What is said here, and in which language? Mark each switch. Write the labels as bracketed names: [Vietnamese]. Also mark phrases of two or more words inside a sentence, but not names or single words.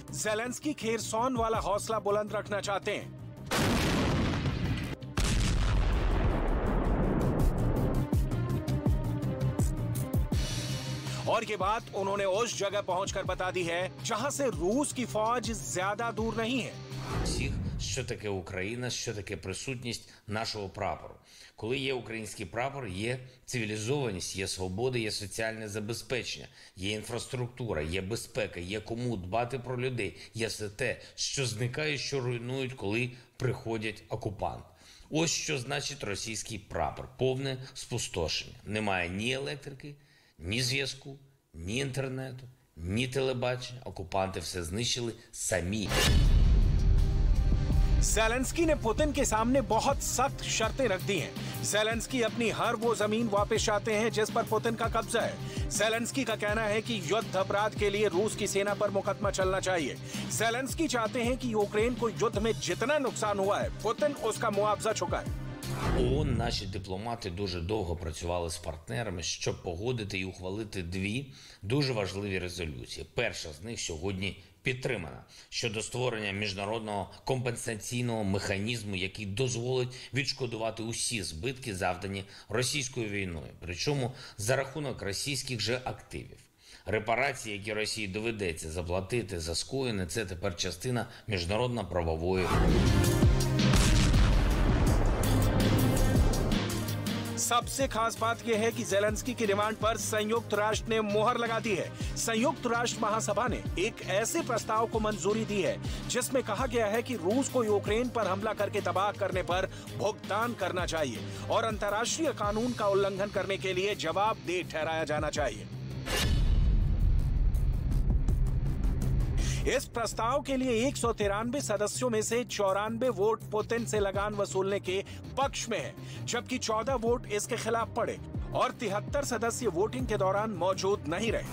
[Hindi] ज़ेलेंस्की खेरसॉन वाला हौसला बुलंद रखना चाहते हैं। और ये बात उन्होंने उस जगह पहुंचकर बता दी है जहां से रूस की फौज ज्यादा दूर नहीं है। [Ukrainian] Всіх, що таке Україна, що таке присутність нашого прапору. Коли є український прапор, є цивілізованість, є свобода, є соціальне забезпечення, є інфраструктура, є безпека, є кому дбати про людей, є все те, що зникає, що руйнують, коли приходять окупанти. Ось що значить російський прапор. Повне спустошення. Немає ні електрики, ні зв'язку, ні інтернету, ні телебачення. Окупанти все знищили самі. [Hindi] ज़ेलेंस्की ने पुतिन के सामने बहुत सख्त शर्तें रख दी हैं। ज़ेलेंस्की अपनी हर वो जमीन वापस चाहते हैं जिस पर पुतिन का कब्जा है। ज़ेलेंस्की का कहना है कि युद्ध अपराध के लिए रूस की सेना पर मुकदमा चलना चाहिए। ज़ेलेंस्की चाहते हैं कि यूक्रेन को युद्ध में जितना नुकसान हुआ है, पुतिन उसका मुआवजा चुकाए। [Ukrainian] ООН наші дипломати дуже довго працювали з партнерами, щоб погодити і ухвалити дві дуже важливі резолюції. Перша з них сьогодні підтримана щодо створення міжнародного компенсаційного механізму, який дозволить відшкодувати усі збитки, завдані російською війною, причому за рахунок російських же активів. Репарації, які Росії доведеться заплатити за скоєне, це тепер частина міжнародно-правової. [Hindi] सबसे खास बात यह है कि ज़ेलेंस्की की डिमांड पर संयुक्त राष्ट्र ने मोहर लगा दी है। संयुक्त राष्ट्र महासभा ने एक ऐसे प्रस्ताव को मंजूरी दी है जिसमें कहा गया है कि रूस को यूक्रेन पर हमला करके तबाह करने पर भुगतान करना चाहिए और अंतर्राष्ट्रीय कानून का उल्लंघन करने के लिए जवाबदेह ठहराया जाना चाहिए। इस प्रस्ताव के लिए 193 सदस्यों में से 94 वोट पुतिन से लगान वसूलने के पक्ष में है, जबकि 14 वोट इसके खिलाफ पड़े और 73 सदस्य वोटिंग के दौरान मौजूद नहीं रहे।